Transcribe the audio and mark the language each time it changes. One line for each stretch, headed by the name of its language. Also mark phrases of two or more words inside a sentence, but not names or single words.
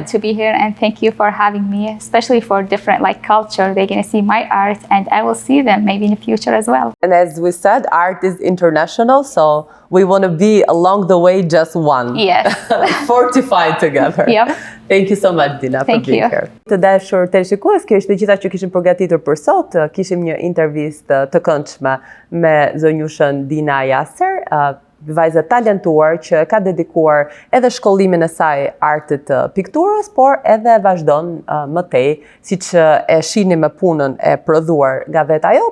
English: to be here, and thank you for having me, especially for different like culture. They're gonna see my art, and I will see them maybe in the future as well. And as we said, art is international, so we want to be along the way just one. Yes. Fortified together. Yep. Thank you so much, Dina, Thank for being you. here.
Albanian: Të dashur teleshikues, kjo është gjitha që kishim përgatitur për sot. Kishim një intervistë të këndshme me zonjushën Dina Yasser, vajzë talentuar që ka dedikuar edhe shkollimin e saj artit të pikturës, por edhe vazhdon më tej, siç e shihni me punën e prodhuar nga vetë ajo.